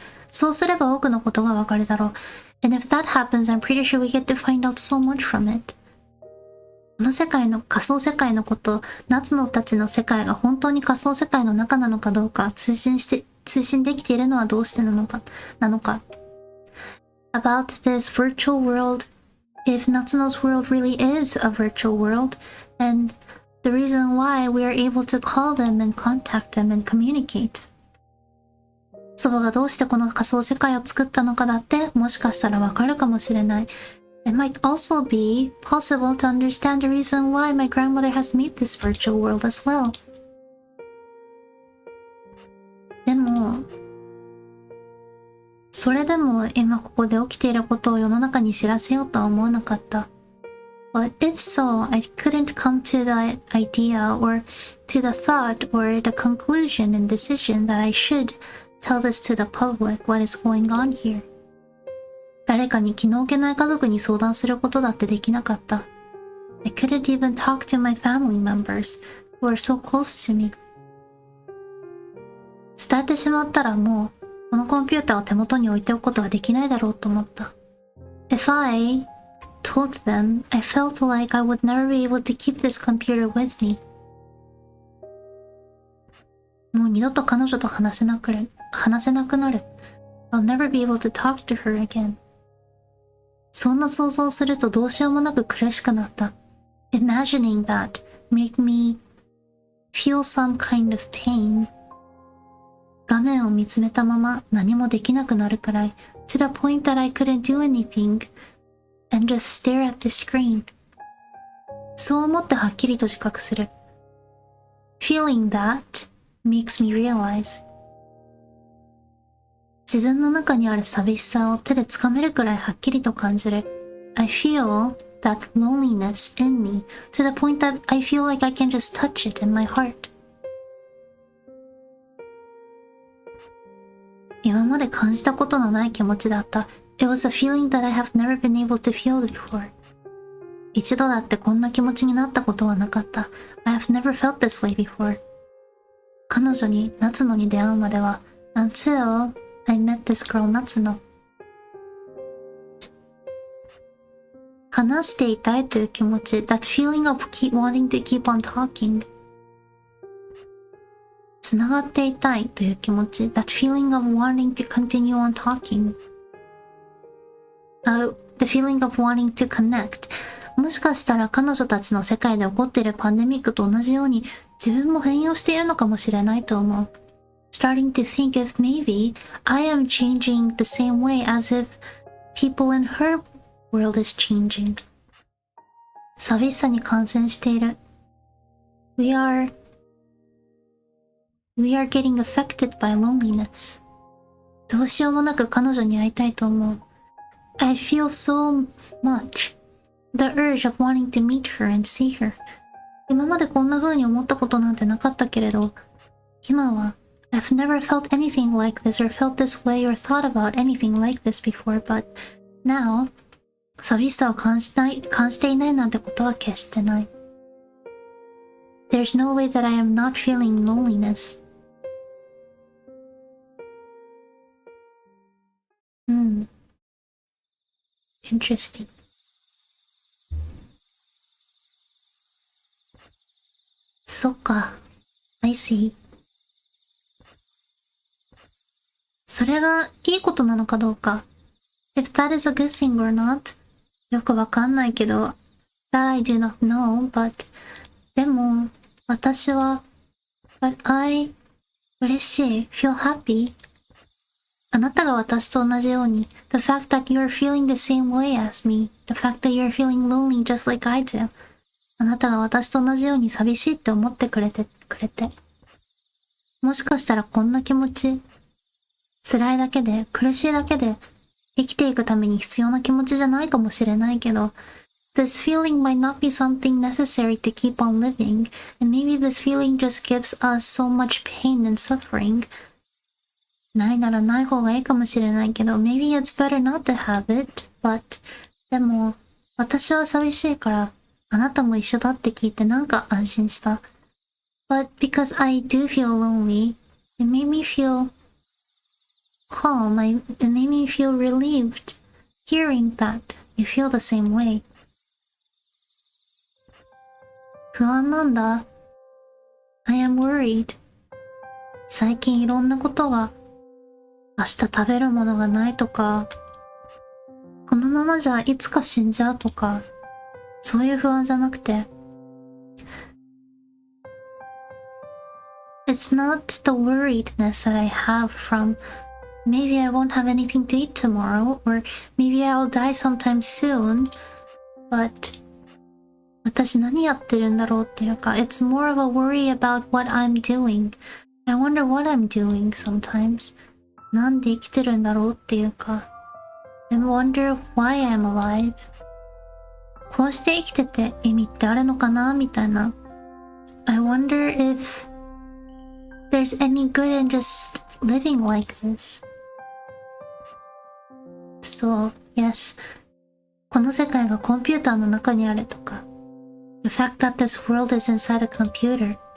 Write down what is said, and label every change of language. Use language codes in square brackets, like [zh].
[ja] そうすれば多くのことがわかるだろう。 [en] And if that happens, I'm pretty sure we get to find out so much from it. [ja] この世界の仮想世界のこと、夏野たちの世界が本当に仮想世界の中なのかどうか、通信できているのはどうしてなのか。 [en] About this virtual world, if Natsuno's world really is a virtual world, and the reason why we are able to call them and contact them and communicate. [ja] 祖母がどうしてこの仮想世界を作ったのかだってもしかしたらわかるかもしれない。 [en] It might also be possible to understand the reason why my grandmother has made this virtual world as well. [ja] でも、それでも今ここで起きていることを世の中に知らせようとは思わなかった。 [en] But if so, I couldn't come to the idea or to the thought or the conclusion and decision that I should tell this to the public what is going on here. [ja] 誰かに気の置けない家族に相談することだってできなかった。 [en] I couldn't even talk to my family members who are so close to me. [ja] 伝えてしまったらもうこのコンピューターを手元に置いておくことはできないだろうと思った。 [en] If I told them, I felt like I would never be able to keep this computer with me. [ja] もう二度と彼女と話せなくなる。 [en] I'll never be able to talk to her again. [ja] そんな想像するとどうしようもなく苦しくなった。 [en] Imagining that made me feel some kind of pain. [ja] 画面を見つめたまま何もできなくなるくらい [en] to the point that I couldn't do anything and just stare at the screen. [ja] そう思ってはっきりと自覚する。 [en] Feeling that makes me realize. [ja] 自分の中にある寂しさを手でつかめるくらいはっきりと感じる。 [en] I feel that loneliness in me to the point that I feel like I can just touch it in my heart. [ja] 今まで感じたことのない気持ちだった。 [en] It was a feeling that I have never been able to feel before. [ja] 一度だってこんな気持ちになったことはなかった。 [en] I have never felt this way before. [ja] 彼女に夏野に出会うまでは [en] Until I met this girl Natsuno. [ja] 話していたいという気持ち [en] That feeling of wanting to keep on talking. [ja] つながっていたいという気持ち [en] That feeling of wanting to continue on talking. The feeling of wanting to connect. [ja] もしかしたら彼女たちの世界で起こっているパンデミックと同じように自分も変容しているのかもしれないと思う。 [en] Starting to think if maybe I am changing the same way as if people in her world is changing. [ja] 寂しさに感染している。 [en] We are getting affected by loneliness. [ja] どうしようもなく彼女に会いたいと思う。 [en] I feel so much the urge of wanting to meet her and see her. [ja] 今までこんな風に思ったことなんてなかったけれど、今は [en] I've never felt anything like this or felt this way or thought about anything like this before, but now, [ja] 寂しさを感じていないなんてことは決してない。 [en] There's no way that I am not feeling loneliness. Interesting. [ja] そっか。 [en] I see. [ja] それがいいことなのかどうか。 [en] If that is a good thing or not. [ja] よくわかんないけど。 [en] That I do not know, but [ja] でも、私は [en] But I [ja] 嬉しい [en] feel happy. [ja] あなたが私と同じように [en] The fact that you are feeling the same way as me. The fact that you are feeling lonely just like I do. [ja] あなたが私と同じように寂しいって思ってくれて。もしかしたらこんな気持ち、辛いだけで、苦しいだけで、生きていくために必要な気持ちじゃないかもしれないけど、 [en] This feeling might not be something necessary to keep on living, and maybe this feeling just gives us so much pain and suffering. [ja] ないならない方がいいかもしれないけど、 [en] maybe it's better not to have it, but [ja] でも、私は寂しいから、あなたも一緒だって聞いてなんか安心した。 [en] But because I do feel lonely, it made me feel calm. It made me feel relieved hearing that you feel the same way. [ja] 不安なんだ。 [en] I am worried. [ja] 最近いろんなことが、明日食べるものがないとか、このままじゃいつか死んじゃうとか、そういう不安じゃなくて、 [en] It's not the worriedness that I have from maybe I won't have anything to eat tomorrow or maybe I'll die sometime soon, but [ja] 私何やってるんだろうっていうか [en] It's more of a worry about what I'm doing. I wonder what I'm doing sometimes. [ja] なんで生きてるんだろうっていうか [en] I wonder why I'm alive. [ja] こうして生きてて意味ってあるのかなみたいな [en] I wonder if there's any good in just living like this. So, yes. [ja] この世界がコンピューターの中にあるとか [en] The fact that this world is inside a computer.